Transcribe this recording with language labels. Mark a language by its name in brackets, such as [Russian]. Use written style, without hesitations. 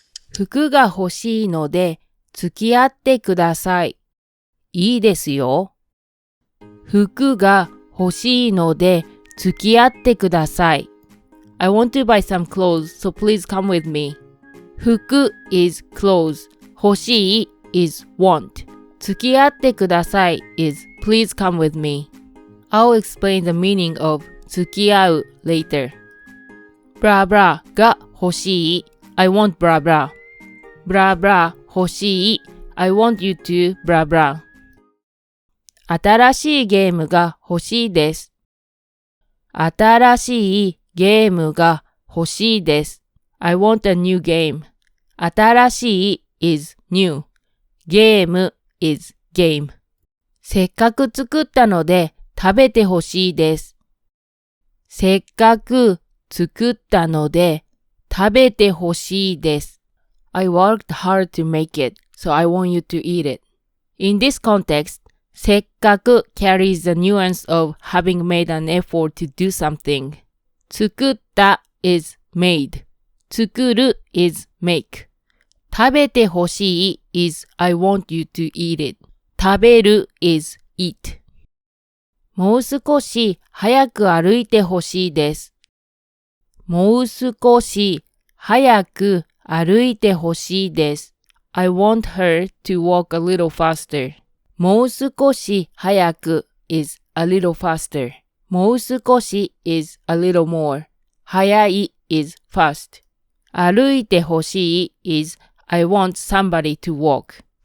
[Japanese] 服が欲しいので付き合ってください。いいですよ。服が欲しいので付き合ってください。 [English] I want to buy some clothes, so please come with me. 服 is clothes. 欲しい is want. [Japanese] 付き合ってください [English] is please come with me. I'll explain the meaning of 付き合う later. blah blah [Japanese] が欲しい [English] I want blah blah. blah blah 欲しい I want you to blah blah. [Japanese] 新しいゲームが欲しいです。新しいゲームが欲しいです。 [English] I want a new game. 新しい is new. ゲーム is game. [Japanese] せっかく作ったので食べてほしいです。せっかく作ったので食べてほしいです。 [English] I worked hard to make it, so I want you to eat it. In this context, せっかく carries the nuance of having made an effort to do something. 作った is made. 作る is make. 食べてほしい is I want you to eat it. 食べる is eat. [Japanese] もう少し早く歩いてほしいです。もう少し早く歩いてほしいです。 [English] I want her to walk a little faster. [Japanese] もう少し早く [English] is a little faster. もう少し is a little more. 早い is fast. 歩いてほしい is I want somebody to walk.